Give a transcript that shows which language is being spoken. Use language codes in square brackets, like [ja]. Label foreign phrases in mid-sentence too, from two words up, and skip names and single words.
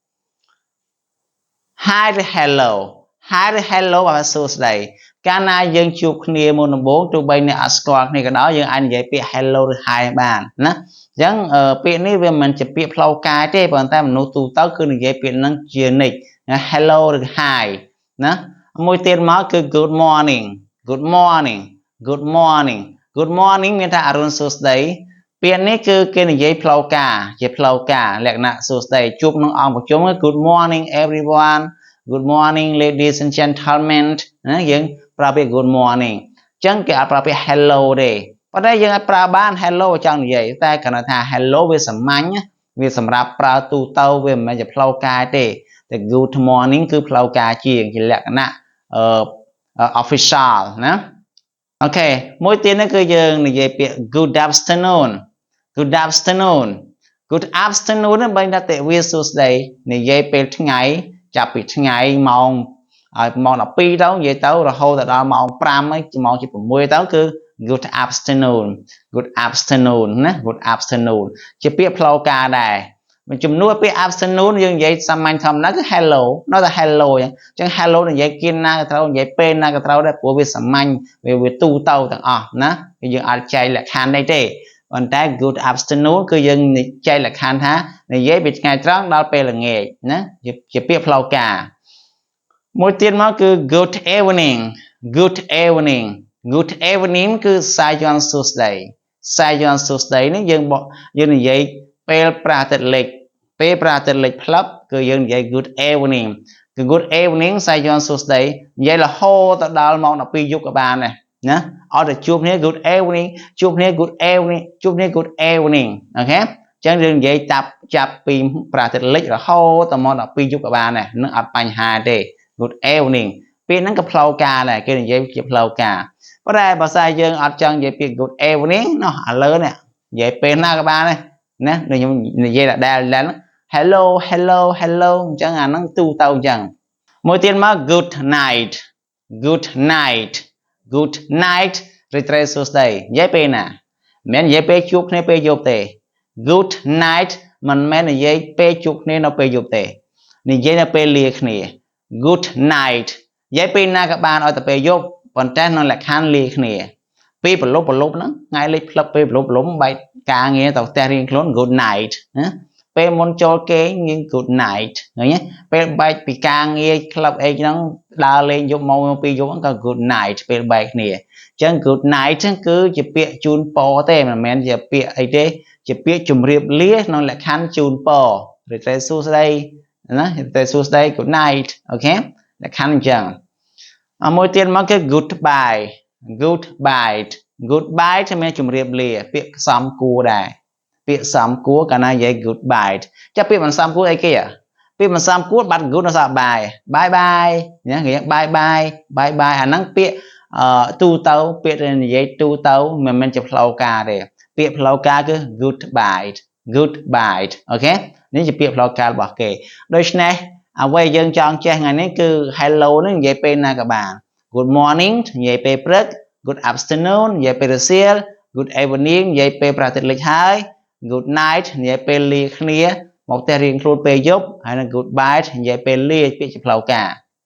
[en] Hi hello Hi hello [km] បាទសួស្តីកាលណាយើងជួបគ្នាមុនដំបូងទោះបីអ្នកអត់ស្គាល់គ្នាក៏ដោយយើងអាចនិយាយពាក្យ hello ឬ hi បានណាអញ្ចឹងពាក្យនេះវាមិនជា ពាក្យផ្លូវការទេប៉ុន្តែមនុស្សទូទៅគឺនិយាយពាក្យហ្នឹងជានិច្ច hello ឬ hi ណាមួយទៀតមកគឺ [en] good morning good morning good morning good morning [km] មានថាអរុណសួស្តីពាក្យនេះគឺគេនិយាយផ្លូវការជាផ្លូវការលក្ខណៈសួស្តីជួបក្នុងអង្គប្រជុំ [en] good morning everyone Good morning ladies and gentlemen [km] ណាយើងប្រើពាក្យ [en] good morning [km] អញ្ចឹងគេអត់ប្រើពាក្យ hello ទេប៉ុន្តែយើងអាចប្រើបាន hello ចង់និយាយតែគ្រាន់តែថា hello វាសាមញ្ញវាសម្រាប់ប្រើទូទៅវាមិនមែនជាផ្លូវការទេតែ [en] good morning [km] គឺផ្លូវការជាងជាលក្ខណៈ official ណាអូខេមួយទៀតនេះគឺយើងនិយាយពាក្យ [en] good afternoon good afternoon good afternoon [km] ហ្នឹងបើថាទេវាសួស្តីនិយាយពេលថ្ងៃចាប់ពីថ្ងៃម៉ោង12ទៅ និយាយទៅរហូតដល់ម៉ោង5ហើយម៉ោង6ទៅគឺ [en] good afternoon good afternoon [km] ណា [en] good afternoon [km] ជាពាក្យផ្លូវការដែរជំនួស ពាក្យ afternoon យើងនិយាយសាមញ្ញធម្មតាគឺ hello នៅតែ hello អញ្ចឹង hello និយាយគៀនណាក៏ត្រូវនិយាយពេលណាក៏ត្រូវដែរព្រោះវាសាមញ្ញវាទូទៅទាំងអស់ណាយើងអាចចែកលក្ខខណ្ឌនេះទេប៉ុន្តែ [en] good afternoon [km] គឺយើងចែកលក្ខខណ្ឌថានិយាយពីថ្ងៃត្រង់ដល់ពេលល្ងាចណាជាពាក្យផ្លូវការមួយទៀតមកគឺ [en] good evening good evening good [km] evening គឺសាយ័ន្តសួស្តីសាយ័ន្តសួស្តីនេះយើងនិយាយពេលព្រះអាទិត្យលិចពេលព្រះអាទិត្យលិចផ្លឹបគឺយើងនិយាយ [en] good evening [km] គឺ [en] good evening [km] សាយ័ន្តសួស្តីនិយាយរហូតដល់ម៉ោង12យប់ក៏បានដែរណាអត់ទៅជួបគ្នា [en] good evening [km] ជួបគ្នា [en] good evening [km] ជួបគ្នា [en] good evening [km] អូខេអញ្ចឹងយើងនិយាយចាប់ពីព្រះអាទិត្យលិចរហូ តដល់ម៉ោង12យប់ក៏បានដែរនឹងអត់បញ្ហាទេ [en] good evening [km] ពេលហ្នឹងក៏ផ្លូវការដែរគេនិយាយជាផ្លូវការប៉ុន្តែបើសិនយើងអត់ចង់និយាយពាក្យ [en] good evening [km] ណោះឥឡូវនេះនិយាយពេលណាក៏បានដែរណាដូចខ្ញុំនិយាយដែល [en] hello hello hello [km] អញ្ចឹងអា ហ្នឹងទូទៅអញ្ចឹងមួយទៀតមក [en] good night good night good night [km] រីត្រេសួស្តីនិយាយពេលណាមិនមែននិយាយពេលជួបគ្នាពេលយប់ទេ [en] good night [km] មិនមែននិយាយពេលជួបគ្នានៅពេលយប់ទេ និយាយនៅពេលលាគ្នា [en] good night [km] និយាយពេលណាក៏បានឲ្យតែពេលយប់ប៉ុន្តែក្នុងលក្ខខណ្ឌលាគ្នាពេលប្រឡប់ហ្នឹងថ្ងៃលេខផ្លឹប ពេលប្រឡប់បែកការងារទៅផ្ទះរៀងខ្លួន [en] good night [km] ណាពេលមុនចូលគេងយើង [en] good night [km] ឃើញទេពេលបែកពីការងារក្លឹបអីហ្នឹងដើរលេងយប់មកពីយប់ហ្នឹងក៏ [en] good night [km] ពេលបែកគ្នាអញ្ចឹង [en] good night [km] ហ្នឹងគឺជាពាក្យជូនពរទេមិនមែនជាពាក្យអីទេជាពាក្យជម្រាបលាក្នុងលក្ខខណ្ឌជូនពររីត្រេសួស្តីណារីត្រេសួស្តី [en] good night [km] អូខេលក្ខខណ្ឌអញ្ចឹងមួយទៀតមកគឺ goodbye [en] goodbye goodbye [km] จะមានជម្រាបលាពាក្យផ្សំគួរដែរពាក្យផ្សំគួរកាលណានិយាយ goodbye ចាំពាក្យមិនផ្សំគួរអីគេពាក្យមិនផ្សំគួរបាត់ good នៅសា [en] bye bye bye [km] ណាគេ [en] bye bye bye bye [km] អាហ្នឹងពាក្យទូទៅពាក្យនិយាយទូ ទៅមិនមែនជាផ្លូវការទេពាក្យផ្លូវការគឺ [en] goodbye goodbye [km] អូខេនេះជាពាក្យផ្លូវការរបស់គេដូច្នេះអ្វីយើងចង់ចេះថ្ងៃនេះគឺ hello នេះនិយាយពេលណាក៏បាន [en] good morning [km] និយាយពេលព្រឹក [en] good afternoon [km] និយាយពេលរសៀល [en] good evening [km] និយាយពេលព្រះអាទិត្យលិចហើយ [en] good night [km] និយាយពេលលាគ្នាមកផ្ទះរៀងខ្លួនពេលយប់ហើយនឹង goodbye និយាយពេលលាពាក្យជាផ្លូវការ